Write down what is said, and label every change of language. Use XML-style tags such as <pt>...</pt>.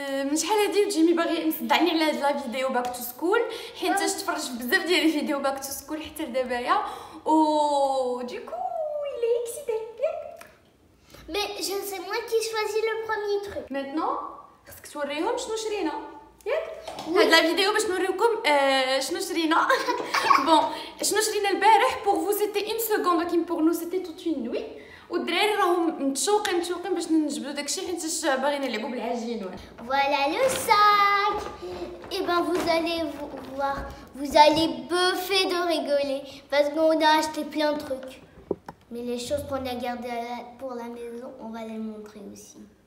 <ar>من شحال هادي جيمي باغي مصدعني على هاد لا فيديو</ar> <en>back to school</en> <ar>حيت تفرج في بزاف ديال الفيديو باك تو سكول حتى لدابايا و دوكو</ar> <fr>il est excité Mais c'est moi qui choisis le premier truc.</fr> <ar>maintenant خصك توريهم شنو شرينا ياك هاد لا فيديو باش نوريكم شنو شرينا بون شنو شرينا البارح</ar> <fr>بور فو سيتي اون سكوند</fr> <ar>ولكن</ar> <fr>بور نو سيتي توت اون نوي</fr> <ar>والدراري راهم متشوقين باش نجبدو داكشي حيت باغيين نلعبوا بالعجين</ar> <fr>Voilà le sac. Et ben vous allez voir, vous allez buffer de rigoler parce qu'on a acheté plein de trucs. Mais les choses qu'on a gardées pour la maison, on va les montrer aussi.</fr>